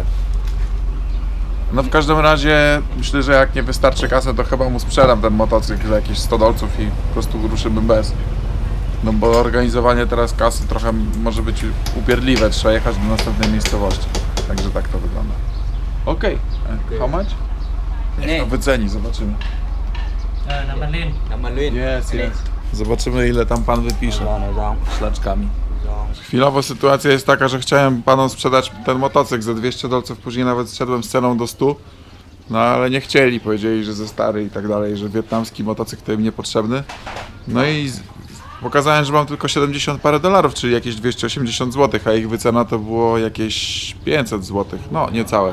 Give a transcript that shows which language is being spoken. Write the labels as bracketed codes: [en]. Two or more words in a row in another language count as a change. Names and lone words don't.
[pl] No w każdym razie myślę, że jak nie wystarczy kasy, to chyba mu sprzedam ten motocykl jakieś 100 dolców i po prostu ruszymy bez. No bo organizowanie teraz kasy trochę może być upierdliwe, trzeba jechać do następnej miejscowości. Także tak to wygląda. Okej, [en] how much? [pl] Niech to wyceni, zobaczymy. [th] น้ำมันลื่น น้ำมันลื่น [pl] Jest, jest. Zobaczymy ile tam pan wypisze. [th] ลองหน่อยลอง [pl] Szlaczkami. [th] ลอง [pl] Chwilowo sytuacja jest taka, że chciałem panom sprzedać ten motocykl za 200 dolców, później nawet zszedłem z ceną do 100. No ale nie chcieli, powiedzieli, że za stary i tak dalej, że wietnamski motocykl to im niepotrzebny. No i pokazałem, że mam tylko 70 parę dolarów, czyli jakieś 280 zł, a ich wycena to było jakieś 500 zł, no niecałe.